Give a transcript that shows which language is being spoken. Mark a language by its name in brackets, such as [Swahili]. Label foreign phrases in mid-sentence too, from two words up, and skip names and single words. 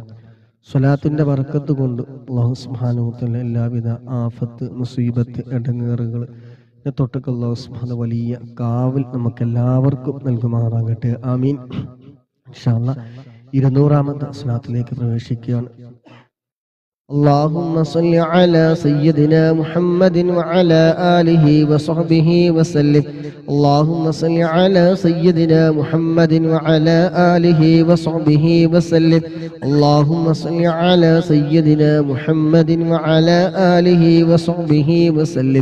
[Malayalam] സ്വലാത്തിന്റെ ബറക്കത്ത് കൊണ്ട് [Arabic] الله سبحانه وتعالى [Malayalam] എല്ലാവിധ ആഫത്ത്, മുസീബത്ത്, ഇടങ്ങേറുകൾ തൊട്ടൊക്കെ [Arabic] الله سبحانه [Malayalam] വലിയ കാവൽ നമുക്കെല്ലാവർക്കും നൽകുമാറാകട്ടെ. ആമീൻ. [Arabic] إن شاء الله [Malayalam] 200-ാമത്തെ സ്വലാത്തിലേക്ക് പ്രവേശിക്കുകയാണ്. [Arabic] اللهم صل على سيدنا محمد وعلى آله وصحبه وسلم. اللهم صل على سيدنا محمد وعلى آله وصحبه وسلم. اللهم صل على سيدنا محمد وعلى آله وصحبه وسلم.